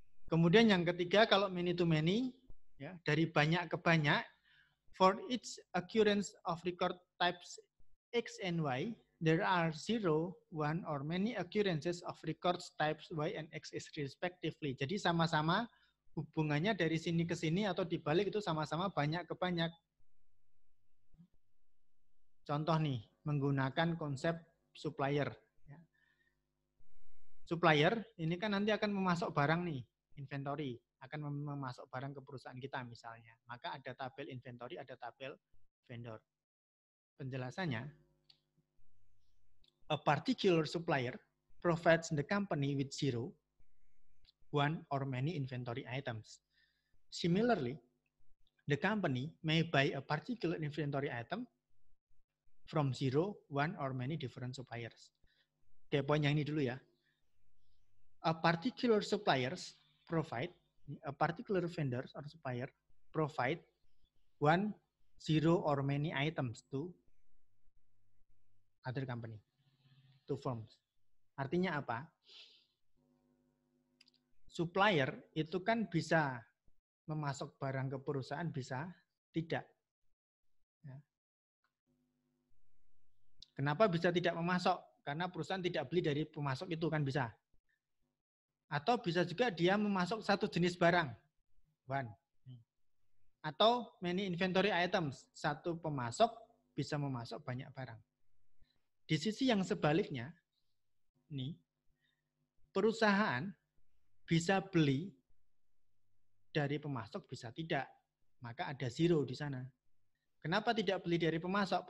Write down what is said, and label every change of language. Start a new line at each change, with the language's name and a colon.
Indonesian: Kemudian yang ketiga, kalau
English: many to many,
Indonesian: ya, dari banyak ke banyak,
English: for each occurrence of record types X and Y, there are 0, 1, or many occurrences of records types Y and X respectively.
Indonesian: Jadi sama-sama hubungannya dari sini ke sini atau dibalik itu sama-sama banyak ke banyak. Contoh nih, menggunakan konsep supplier. Supplier ini kan nanti akan memasok barang nih, inventory, akan memasok barang ke perusahaan kita misalnya. Maka ada tabel inventory, ada tabel vendor. Penjelasannya,
English: a particular supplier provides the company with 0, 1, or many inventory items. Similarly, the company may buy a particular inventory item from 0, 1, or many different suppliers.
Indonesian: Oke, poin yang ini dulu ya.
English: A particular suppliers provide, a particular vendor or supplier provide 1, 0, or many items to other company, to firms.
Indonesian: Artinya apa? Supplier itu kan bisa memasok barang ke perusahaan, bisa tidak. Ya. Kenapa bisa tidak memasok? Karena perusahaan tidak beli dari pemasok itu, kan bisa. Atau bisa juga dia memasok satu jenis barang. 1. Atau
English: many inventory items.
Indonesian: Satu pemasok bisa memasok banyak barang. Di sisi yang sebaliknya, nih, perusahaan bisa beli dari pemasok, bisa tidak. Maka ada 0 di sana. Kenapa tidak beli dari pemasok?